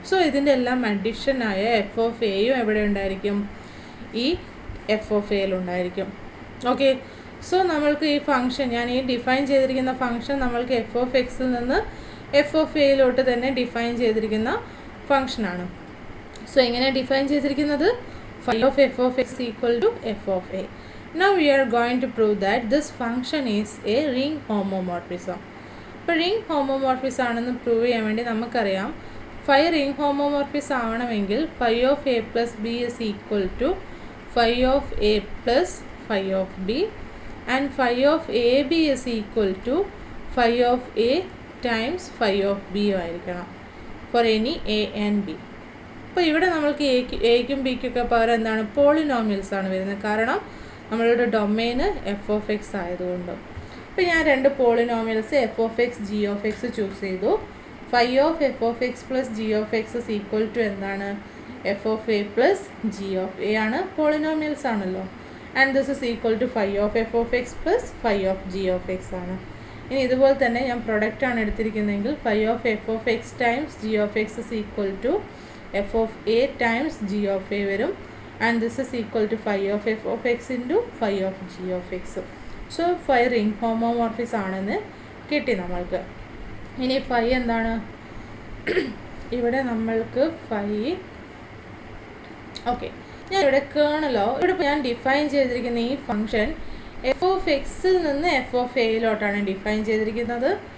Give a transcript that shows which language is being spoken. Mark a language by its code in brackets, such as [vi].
[ml] So ഇതിൻ്റെ എല്ലാം അഡീഷനായ F of എയും എവിടെ ഉണ്ടായിരിക്കും? ഈ എഫ് ഓഫ് എയിൽ ഉണ്ടായിരിക്കും. ഓക്കെ, സോ നമ്മൾക്ക് ഈ ഫംഗ്ഷൻ, ഞാൻ ഈ ഡിഫൈൻ ചെയ്തിരിക്കുന്ന ഫംഗ്ഷൻ നമ്മൾക്ക് എഫ് ഓഫ് എക്സിൽ നിന്ന് എഫ് ഓഫ് എയിലോട്ട് തന്നെ ഡിഫൈൻ ചെയ്തിരിക്കുന്ന ഫംഗ്ഷനാണ്. സോ എങ്ങനെ ഡിഫൈൻ ചെയ്തിരിക്കുന്നത്? [en] phi of f of x equal to f of a. Now we are going to prove that this function is a ring homomorphism. [ml] ഇപ്പോൾ ring homomorphism ആണെന്ന് prove ചെയ്യാൻ വേണ്ടി നമുക്കറിയാം [en] phi ring homomorphism ആവണമെങ്കിൽ phi of a plus b is equal to phi of a plus phi of b and phi of ab is equal to phi of a times phi of b ആയിരിക്കണം for any a and b. [ml] അപ്പോൾ ഇവിടെ നമ്മൾക്ക് എക്കും ബിക്കൊക്കെ പകരം എന്താണ്? Polynomials ആണ് വരുന്നത്. കാരണം നമ്മളുടെ ഡൊമെയിന് എഫ് ഓഫ് എക്സ് ആയതുകൊണ്ട്. അപ്പോൾ ഞാൻ രണ്ട് polynomials F of X G of X choose ചെയ്തു. [en] phi of f of x plus g of x is equal to [ml] എന്താണ്? F of A plus G of A ആണ്, പോളിനോമിയൽസ് ആണല്ലോ. [en] And this is equal to phi of f of x plus phi of g of x ആണ്. [ml] ഇനി ഇതുപോലെ തന്നെ ഞാൻ product ആണ് എടുത്തിരിക്കുന്നതെങ്കിൽ [en] phi of f of x times g of x is equal to f of a times g of a വരും. And this is equal to phi of f of x into phi of g of x. [ml] So phi ring ഹോമോമോർഫിസ് ആണെന്ന് കിട്ടി നമ്മൾക്ക്. ഇനി phi എന്താണ്? ഇവിടെ നമ്മൾക്ക് phi, okay, ഞാൻ ഇവിടെ കേർണലോ ഇവിടെ ഞാൻ ഡിഫൈൻ ചെയ്തിരിക്കുന്ന ഈ ഫംഗ്ഷൻ എഫ് ഓഫ് എക്സിൽ നിന്ന് എഫ് ഓഫ് എയിലോട്ടാണ് ഡിഫൈൻ ചെയ്തിരിക്കുന്നത്.